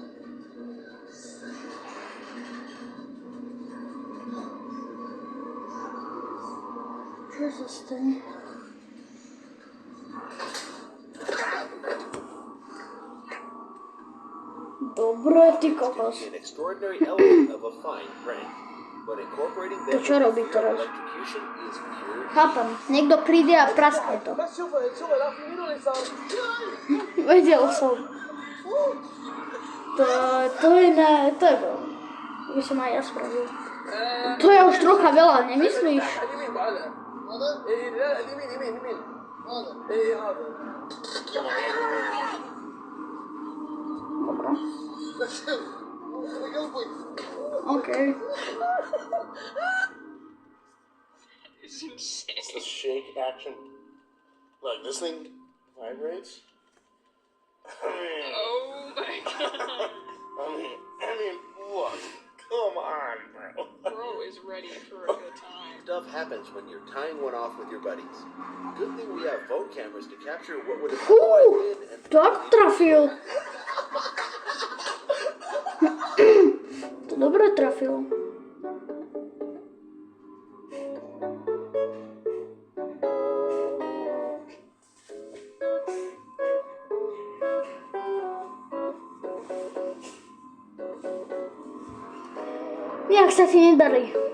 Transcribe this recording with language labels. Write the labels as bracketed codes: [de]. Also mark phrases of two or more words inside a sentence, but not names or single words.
[sk] Čo sa stane? Dobre, ty kokos. [en] An extraordinary element of a fine prank, but incorporating [sk] To čo robí teraz? [en] electrocution is pure. [sk] Chápem, niekto príde a praskne to. Vedel som. To je veľa. To by som aj ja spravil. To je už trocha veľa, nemyslíš? Dobre. OK. [en] It's insane. It's the shake action. Like, this thing vibrates. Oh my god. I mean, what? Come on, bro. We're always ready for a good time. Stuff happens when you're tying one off with your buddies. Good thing we have phone cameras to capture what would have otherwise been and [sk] Tak trafil. To dobre trafilo. Jak sa ti nedarí?